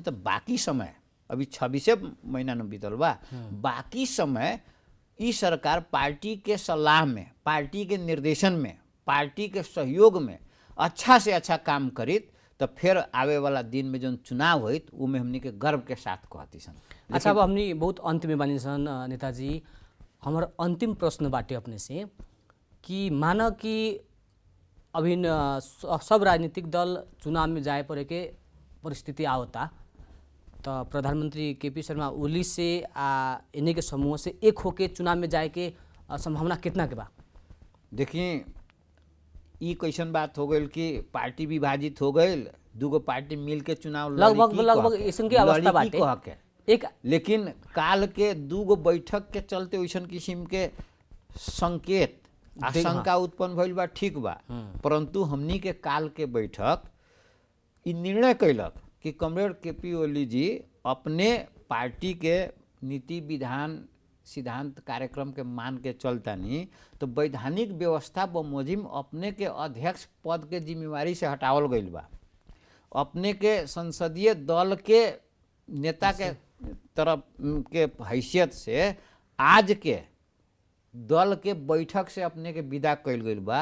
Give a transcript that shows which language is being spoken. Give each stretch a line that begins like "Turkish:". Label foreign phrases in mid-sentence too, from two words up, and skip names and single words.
Bhojpuri: तो बाकी समय अभी 26 महीना न बीतल बा, बाकी समय ई सरकार पार्टी के सलाह में, पार्टी के निर्देशन में, पार्टी के सहयोग में अच्छा से अच्छा काम करित, तो फिर आवे वाला दिन में जो चुनाव हुई वो में हमनी के गर्व के साथ कहती सन। अच्छा, अब हमनी बहुत अंत में बानी सन नेताजी, हमारा अंतिम प्रश्न बाटे अपने से कि माना कि अभी सब राजनीतिक दल चुनाव में जाए पड़े के परिस्थिति आवता, तो प्रधानमंत्री केपी शर्मा ओली से इन्हीं के समूह से एक होके चुनाव में जाए के संभावना कितना के बा? देखिए, ई कैसन बात हो गई कि पार्टी विभाजित हो गई, दूगो पार्टी मिल के चुनाव लगभग ऐसन के अवस्था बाटे एक। लेकिन काल के दूगो बैठक के चलते वैसन किस्म के संकेत आशंका उत्पन्न भइल बा, ठीक बा। परंतु हमनी के काल के बैठक ई निर्णय कैलक कि कमरेड केपी ओली जी अपने पार्टी के नीति विधान सिद्धांत कार्यक्रम के मान के चलतानी, तो वैधानिक व्यवस्था बमोजिम अपने के अध्यक्ष पद के जिम्मेवारी से हटावल गईल बा। अपने के संसदीय दल के नेता के तरफ के हैसियत से आज के दल के बैठक से अपने के विदा कैल गईल बा।